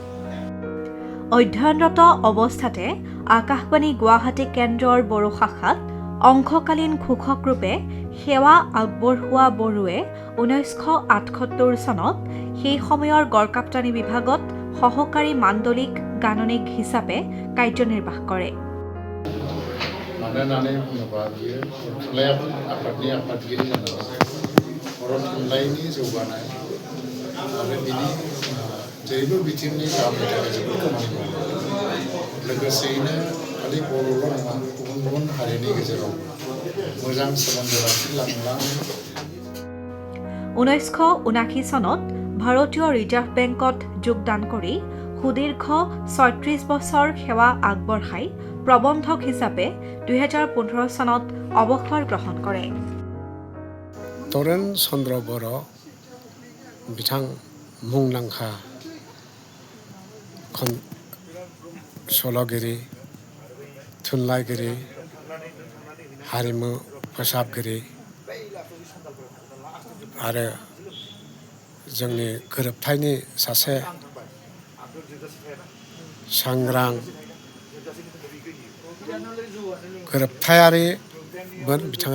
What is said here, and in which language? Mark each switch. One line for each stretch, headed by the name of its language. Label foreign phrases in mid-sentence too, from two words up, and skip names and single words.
Assamese: অধ্যয়নৰত অৱস্থাতে আকাশবাণী গুৱাহাটী কেন্দ্ৰৰ বড়ো শাখাত অংশকালীন ঘোষক ৰূপে সেৱা আগবঢ়োৱা বড়োৱে 1978 চনত সেই সময়ৰ গড়কাপ্তানী বিভাগত সহকাৰী মাণ্ডলিক গাণনিক হিচাপে কাৰ্যনিৰ্বাহ কৰে।
Bodo: मानोना बुङोबा बियो थुनलाइ आफादनि आफादगिरि जानांगौ। बर' थुनलाइनि जौगानाय आरो बिनि जेरैबो बिथिंनि गाहामनि थाखाय जोबोद खामानि मावो। लोगोसेयैनो खालि बर'ल' नङा, गुबुन गुबुन हारिनि गेजेराव मोजां सोमोन्दो लाखिलांनानै
Assamese: 1979 চনত ভাৰতীয় ৰিজাৰ্ভ বেংকত যোগদান কৰি সুদীৰ্ঘ 36 বছৰ সেৱা আগবঢ়াই প্ৰবন্ধক হিচাপে 2015 চনত অৱসৰ গ্ৰহণ কৰে।
Bodo: তৰেণ চন্দ্ৰ বড়ো बिथां मुंदांखा सल'गिरि, थुनलाइगिरि, हारिमु फोसाबगिरि आरो जोंनि गोरोबथायनि सासे सांग्रां गोरोबथायारिमोन